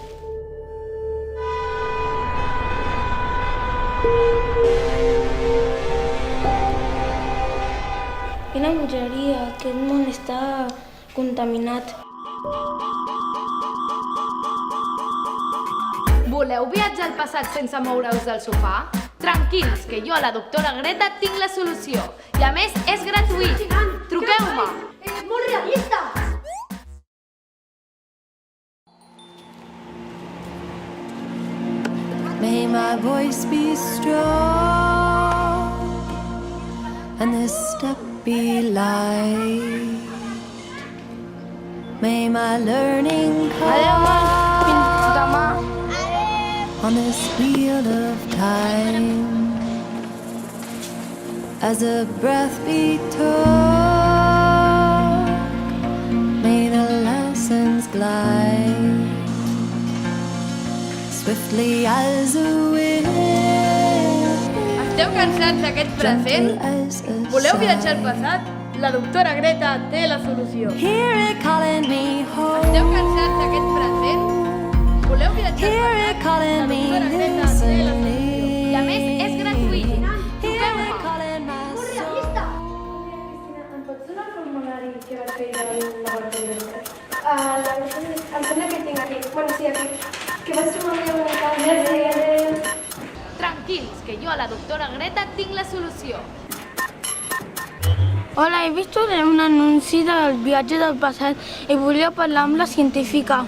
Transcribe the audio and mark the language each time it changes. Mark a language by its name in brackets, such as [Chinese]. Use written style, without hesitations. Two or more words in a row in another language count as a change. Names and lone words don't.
[Catalan] Quina bogeria, aquest món està contaminat. Voleu viatjar al passat sense moure-us del sofà? Tranquils, que jo, la doctora Greta, tinc la solució. I a més, és gratuït. Truqueu-me! És molt realista! [English] May my voice be strong and this step be light. May my learning [Catalan] Adéu, fins demà. [English] on this wheel of time as a breath be took. May the lessons glide swiftly as a wind. [Catalan] Esteu cansats d'aquest present? Voleu viatjar al passat? La doctora Greta té la solució. [English] Hear it calling me home. [Catalan] Esteu cansats d'aquest present? Voleu viatjar [English] Hear [Catalan] al [English] it [Catalan] passat? [English] calling [Catalan] La [English] me [Catalan] doctora Greta té la solució. I a més, és [English] listening. [Catalan] gratuït. [English] Hear [Catalan] Truqueu-me! [English] it calling my soul. [Catalan] Cristina, em pots donar el formulari que vaig fer jo al laboratori de recerca? Em sembla que tinc aquí. Bueno, sí, aquí. Que vagi molt bé, bonica. Merci, adéu. Tranquils, que jo, la doctora Greta, tinc la solució. Hola, he vist un anunci del viatge del passat i volia parlar amb la científica.